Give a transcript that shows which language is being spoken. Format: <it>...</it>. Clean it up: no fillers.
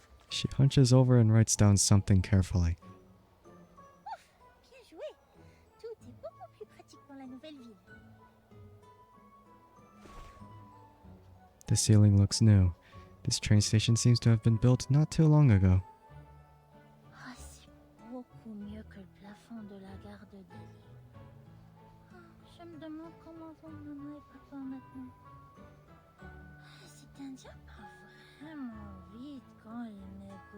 <en>She hunches over and writes down something carefully.</en> <fr>Ouf! Bien joué! Tout est beaucoup plus pratique dans la nouvelle ville.</fr> <en>The ceiling looks new. This train station seems to have been built not too long ago.</en> <fr>Ah, c'est beaucoup mieux que le plafond de la gare de Delhi. Je me demande comment vont maman et papa maintenant. Cet Indien parle vraiment vite quand il négocie.</fr>